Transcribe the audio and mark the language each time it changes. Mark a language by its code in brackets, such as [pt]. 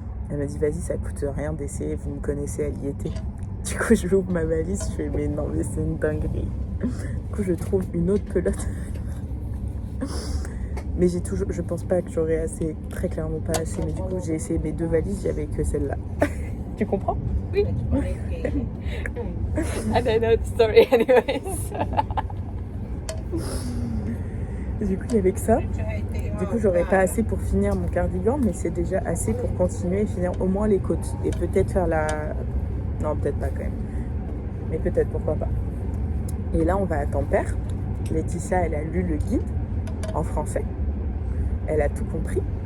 [fr] Elle m'a dit, vas-y, ça coûte rien d'essayer, vous me connaissez, elle y était. Du coup, je l'ouvre ma valise, je fais, mais non, mais c'est une dinguerie. Du coup, je trouve une autre pelote. Mais je pense pas que j'aurais assez, très clairement pas assez. Mais du coup, j'ai essayé mes 2 valises, il n'y avait que celle-là. Tu comprends? Oui. [en] And I know the story anyways. [fr] Du coup, il n'y avait que ça. Du coup, j'aurais pas assez pour finir mon cardigan, mais c'est déjà assez pour continuer et finir au moins les côtes. Et peut-être faire la... Non, peut-être pas quand même. Mais peut-être, pourquoi pas. Et là, on va à Tampere. Laetitia, elle a lu le guide en français. Elle a tout compris.